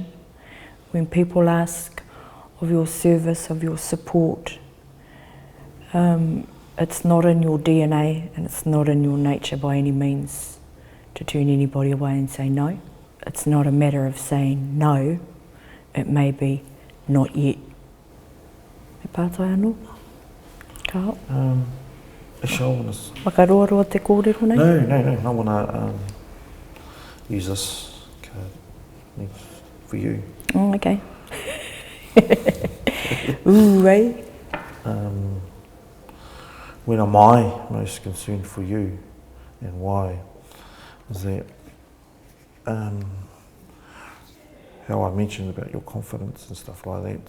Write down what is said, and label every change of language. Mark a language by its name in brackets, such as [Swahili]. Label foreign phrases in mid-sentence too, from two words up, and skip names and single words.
[English] When people ask of your service, of your support, it's not in your DNA and it's not in your nature by any means to turn anybody away and say no. It's not a matter of saying no, it may be not yet. [Māori] E pātai anō? Ka hao? [English] Actually, I want to... [Māori] Whakaroaroa te kōrero nei? [English] No. I want to use this card for you. Oh, okay. Ooh, eh? when am I most concerned for you, and why? Is that how I mentioned about your confidence and stuff like that.